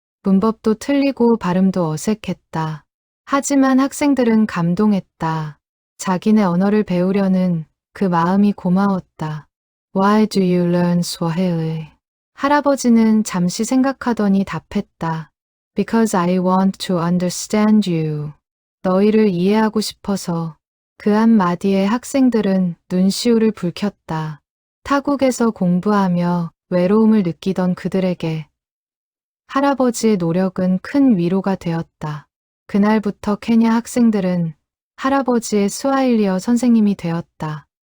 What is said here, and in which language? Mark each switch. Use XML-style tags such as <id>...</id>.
<ko>문법도 틀리고 발음도 어색했다. 하지만 학생들은 감동했다. 자기네 언어를 배우려는 그 마음이 고마웠다.</ko> <en>Why do you learn Swahili?</en> <ko>할아버지는 잠시 생각하더니 답했다.</ko> <en>Because I want to understand you.</en> <ko>너희를 이해하고 싶어서. 그 한마디에 학생들은 눈시울을 붉혔다. 타국에서 공부하며 외로움을 느끼던 그들에게 할아버지의 노력은 큰 위로가 되었다. 그날부터 케냐 학생들은 할아버지의 스와힐리어 선생님이 되었다.</ko>